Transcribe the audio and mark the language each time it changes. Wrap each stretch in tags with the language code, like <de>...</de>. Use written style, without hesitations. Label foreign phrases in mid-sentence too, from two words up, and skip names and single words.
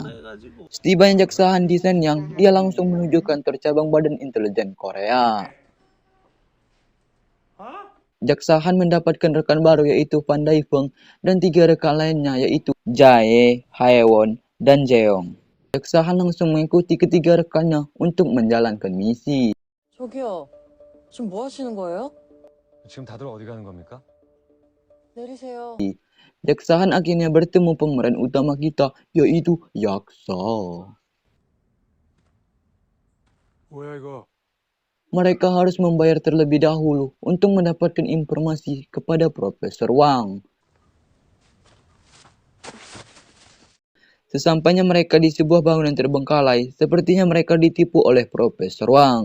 <id>Setibanya Jaksa Han di Shenyang, dia langsung menuju kantor cabang Badan Intelijen Korea. Jaksa Han mendapatkan rekan baru yaitu Pan Dae-fung dan 3 rekan lainnya yaitu Jae, Haewon, dan Jeong. Jaksa Han langsung mengikuti ketiga rekannya untuk menjalankan misi.</id> <ko>저기요, 지금 뭐 하시는 거예요? 지금 다들 어디 가는 겁니까? 내리세요.</ko> <id>Jaksa Han akhirnya bertemu pemeran utama kita yaitu Yaksa.</id> <ko>뭐야 이거?</ko> <id>Mereka harus membayar terlebih dahulu untuk mendapatkan informasi kepada Profesor Wang. Sesampainya mereka di sebuah bangunan terbengkalai, sepertinya mereka ditipu oleh Profesor Wang.</id>